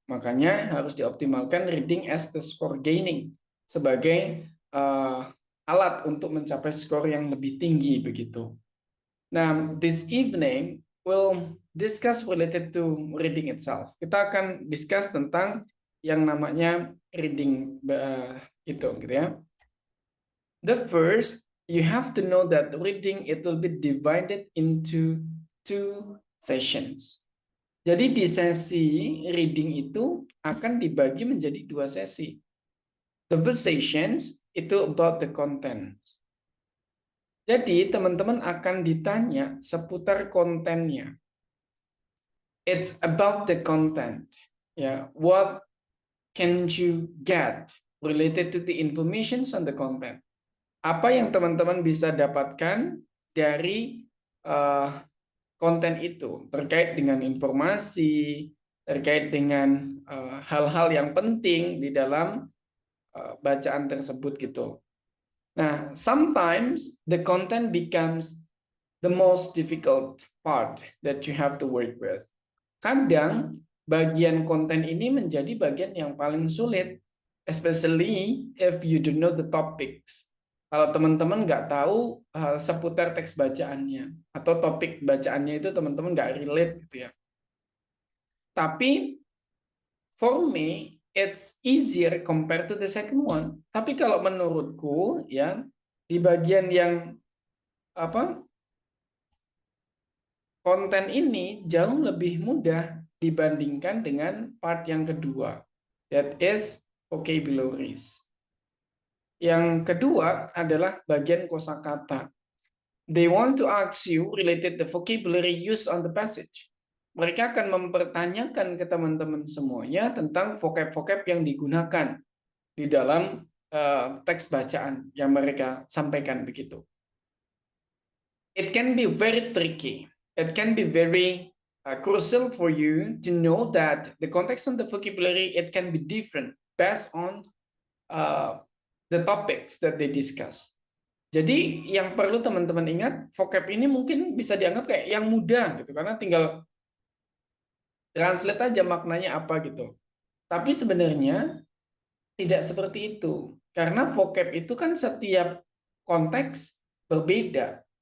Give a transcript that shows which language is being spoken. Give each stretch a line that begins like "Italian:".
Indonesian: Makanya harus dioptimalkan
English: reading as the score gaining
Indonesian: sebagai alat untuk mencapai skor yang lebih tinggi begitu.
English: Nah, this evening we'll discuss related to reading itself.
Indonesian: Kita akan discuss tentang yang namanya reading itu gitu ya.
English: The first, you have to know that reading it will be divided into 2 sessions.
Indonesian: Jadi di sesi reading itu akan dibagi menjadi 2 sesi.
English: The first sessions
Indonesian: itu
English: about the contents.
Indonesian: Jadi teman-teman akan ditanya seputar kontennya.
English: It's about the content. Ya, what can you get related to the informations on the content?
Indonesian: Apa yang teman-teman bisa dapatkan dari konten itu terkait dengan informasi, terkait dengan hal-hal yang penting di dalam bacaan tersebut gitu. Nah,
English: sometimes the content becomes the most difficult part that you have to work with.
Indonesian: Kadang bagian konten ini menjadi bagian yang paling sulit,
English: especially if you don't know the topics.
Indonesian: Kalau teman-teman nggak tahu seputar teks bacaannya atau topik bacaannya itu teman-teman nggak relate gitu ya. Tapi
English: for me it's easier compared to the second one.
Indonesian: Tapi kalau menurutku ya di bagian yang konten ini jauh lebih mudah dibandingkan dengan part yang kedua,
English: that is vocabularies.
Indonesian: Yang kedua adalah bagian kosakata.
English: They want to ask you related the vocabulary used on the passage.
Indonesian: Mereka akan mempertanyakan ke teman-teman semuanya tentang vocab-vocab yang digunakan di dalam teks bacaan yang mereka sampaikan begitu.
English: It can be very tricky. It can be very crucial for you to know that the context of the vocabulary, it can be different based on the topics that they discuss.
Indonesian: Jadi yang perlu teman-teman ingat, vocab ini mungkin bisa dianggap kayak yang mudah gitu, karena tinggal translate aja maknanya apa gitu. Tapi sebenarnya tidak seperti itu, karena vocab itu kan setiap konteks berbeda.